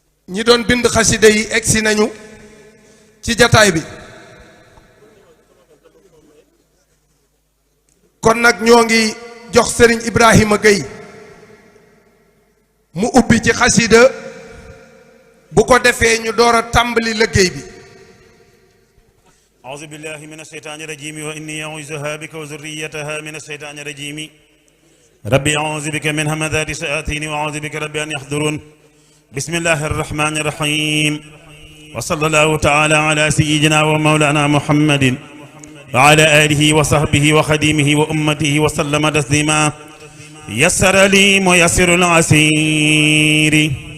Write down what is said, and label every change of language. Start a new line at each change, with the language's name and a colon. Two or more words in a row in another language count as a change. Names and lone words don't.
Wolof: ñi doon bind xasida yi egsi nañu ci jataay bi kon nag ñoo ngi jox Serigne Ibrahima Gueye mu ubbi ci xasida bu ko defee ñu door a tàmbali liggéey bi
Arabic: أعوذ بالله من الشيطان الرجيم وإني أعوذها بك وذريتها من الشيطان الرجيم ربي أعوذ بك من همذات الشياطين وأعوذ بك ربي أن يحضرون بسم الله الرحمن الرحيم وصلى الله تعالى على سيدنا ومولانا محمد وعلى آله وصحبه وخديمه وأمته وسلم تسليما يسر لي ميسر العسير